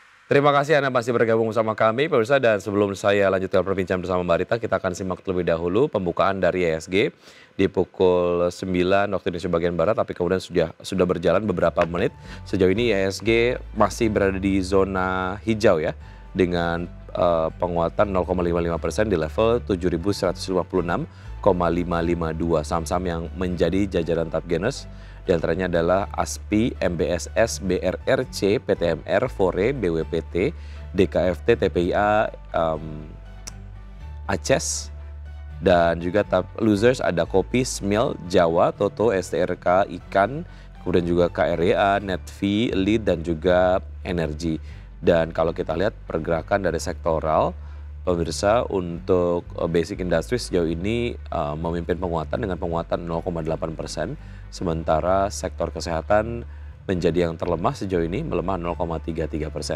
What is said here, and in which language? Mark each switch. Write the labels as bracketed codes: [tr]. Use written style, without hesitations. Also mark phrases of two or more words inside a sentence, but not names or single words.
[id] Terima kasih Anda masih bergabung bersama kami, pemirsa. Dan sebelum saya lanjutkan perbincangan bersama Mbak Rita, kita akan simak terlebih dahulu pembukaan dari IHSG di pukul 9 waktu Indonesia bagian Barat, tapi kemudian sudah berjalan beberapa menit. Sejauh ini IHSG masih berada di zona hijau ya, dengan penguatan 0,55% di level 7.156,552. Saham-saham yang menjadi jajaran [en] top gainers [id] di antaranya adalah ASPI, MBSS, BRRC, PTMR, Fore, BWPT, DKFT, TPIA, ACES, dan juga [en] top losers [id] ada Kopi, Smil, Jawa, Toto, STRK, Ikan, kemudian juga KREA, Netvi, Lead, dan juga Energi. Dan kalau kita lihat pergerakan dari sektoral, pemirsa, untuk [en] basic industry [id] sejauh ini memimpin penguatan dengan penguatan 0,8%, sementara sektor kesehatan menjadi yang terlemah sejauh ini, melemah 0,33%.